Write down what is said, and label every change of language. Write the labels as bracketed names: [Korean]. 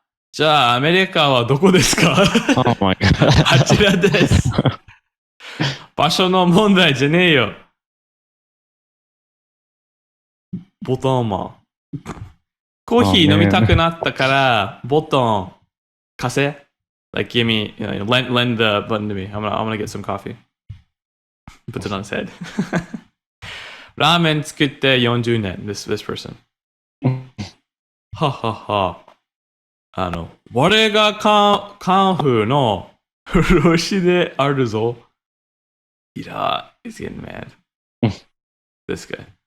[Japanese] じゃあアメリカはどこですか？ [English] Oh my god. [Japanese] あちらです。場所の問題じゃねえよ。ボトンマン。コーヒー飲みたくなったからボトン貸せ。 [English] Like give me, lend the button to me. I'm gonna get some coffee. Puts it on his head. [Japanese] ラーメン作って40年。 [English] This person. ははは。 [Japanese] 我がカンフーの風呂師であるぞ。 [English] He's getting mad. This guy.